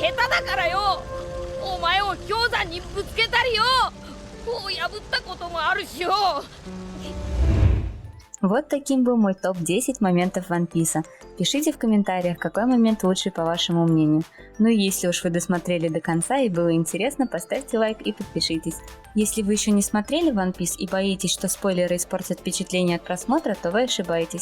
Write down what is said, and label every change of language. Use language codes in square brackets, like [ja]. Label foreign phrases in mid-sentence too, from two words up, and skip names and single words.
[ja] だからよ。お前を氷山にぶつけたりよ。こう破ったこともあるしよ。 [ru] Вот таким был мой топ-10 моментов One Piece. Пишите в комментариях, какой момент лучший по вашему мнению. Ну и если уж вы досмотрели до конца и было интересно, поставьте лайк и подпишитесь. Если вы еще не смотрели One Piece и боитесь, что спойлеры испортят впечатление от просмотра, то вы ошибаетесь.